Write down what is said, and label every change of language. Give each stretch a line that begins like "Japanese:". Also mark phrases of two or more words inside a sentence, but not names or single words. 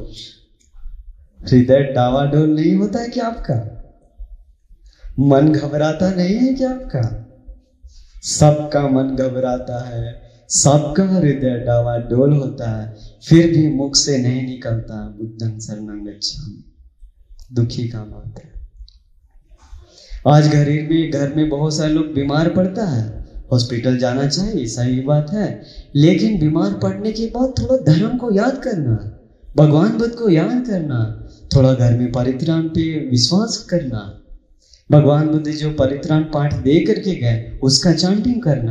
Hindi: हृदय डावाडोल नहीं होता है क्या आपका? मन घबराता नहीं है क्या आपका? सबका मन घबराता है, सबका हृदय डावाडोल होता है, फिर भी मुख से नहीं निकलता
Pali: बुद्धं शरणं गच्छामि।
Hindi: दुखी का बात है। आज घर में बहुत सारे लोग बीमार पड़ता है, हॉस्पिटल जाना चाहिए, सही बात है, लेकिन बीमार पड़ने के बाद थोड़ा धर्म को याद करना, भगवान बुद्ध को याद करना, थोड़ा घर में परित्राण पे विश्वास करना, भगवान बुद्ध जो परित्राण पाठ दे करके गए उसका चांटिंग करना।